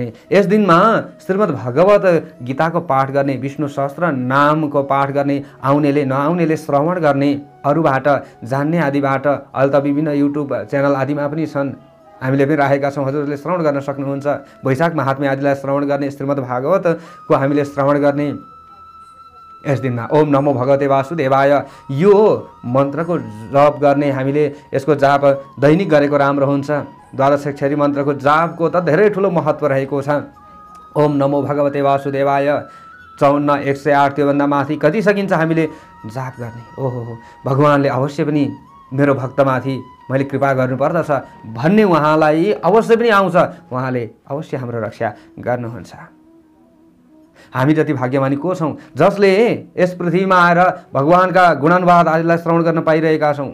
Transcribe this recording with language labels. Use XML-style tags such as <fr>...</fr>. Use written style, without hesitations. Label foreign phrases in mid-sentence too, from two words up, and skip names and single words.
<ne>यस दिनमा श्रीमद् भगवत गीताको पाठ गर्ने, विष्णु सहस्त्र नामको पाठ गर्ने, आउनेले नआउनेले श्रवण गर्ने, अरूबाट जान्ने आदिबाट अहिले त विभिन्न</ne> <en>YouTube channel</en> <ne>आदिमा पनि छन्, हामीले पनि राखेका छौँ, हजुरहरूले श्रवण गर्न सक्नुहुन्छ। वैशाख महात्म्य आदिलाई श्रवण गर्ने, श्रीमद् भागवतको हामीले श्रवण गर्ने। यस दिनमा</ne> <sa>ओम नमो भगवते वासुदेवाय</sa> <ne>यो मन्त्रको जप गर्ने, हामीले यसको जाप दैनिक गरेको राम्रो हुन्छ। द्वादशाक्षरी मन्त्रको जापको त धेरै ठुलो महत्त्व रहेको छ।</ne> <sa>ओम नमो भगवते वासुदेवाय</sa> <ne>54 108 त्योभन्दा माथि कति सकिन्छ हामीले जाप गर्ने। ओहो भगवानले अवश्य पनि मेरो भक्तमाथि मैले कृपा गर्नुपर्दछ भन्ने उहाँलाई अवश्य पनि आउँछ, उहाँले अवश्य हाम्रो रक्षा गर्नुहुन्छ। हामी जति भाग्यमानी को छौँ जसले यस पृथ्वीमा आएर भगवानका गुणानुवाद आदिलाई श्रवण गर्न पाइरहेका छौँ।</ne>